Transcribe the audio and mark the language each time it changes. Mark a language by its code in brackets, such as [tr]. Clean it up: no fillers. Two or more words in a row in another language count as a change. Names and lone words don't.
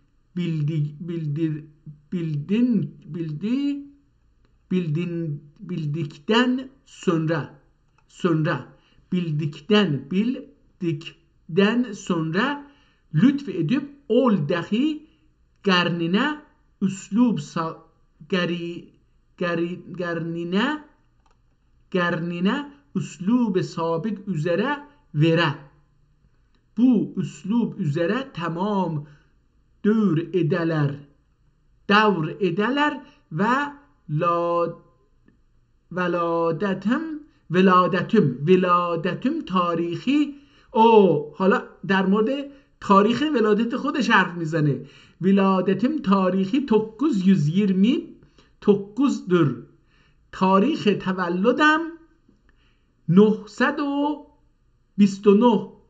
[tr] bildikten sonra lütfü edip ol dahi garnine üslub gernine üslub sabit üzere vere. Bu üslub üzere tamam davr edeler ve لا veladetim tarihi. [fa] حالا در مورد تاریخ ولادت خودش حرف میزنه. [tr] veladetim tarihi [fa] 920 تاریخ تولدم 929.